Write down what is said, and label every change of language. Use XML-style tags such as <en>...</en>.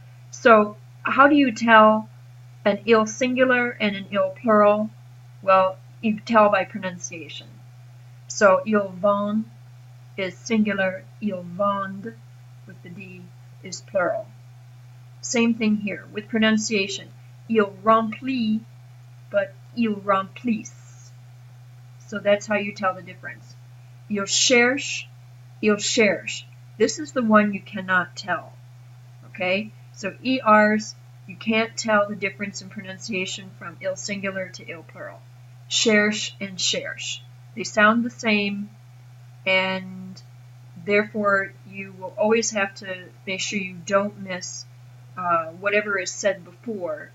<en>So how do you tell an il singular and an il plural? Well, you tell by pronunciation. So</en> <fr>il vend</fr> <en>is singular,</en> <fr>ils vendent</fr> <en>with the D is plural. Same thing here with pronunciation.</en> <fr>Il remplit, but ils remplissent.</fr> <en>So that's how you tell the difference.</en> <fr>Il cherche, il cherche.</fr> <en>This is the one you cannot tell. Okay? So ERs, you can't tell the difference in pronunciation from il singular to il plural. Cherche and cherche. They sound the same, and therefore you will always have to make sure you don't miss whatever is said before.</en>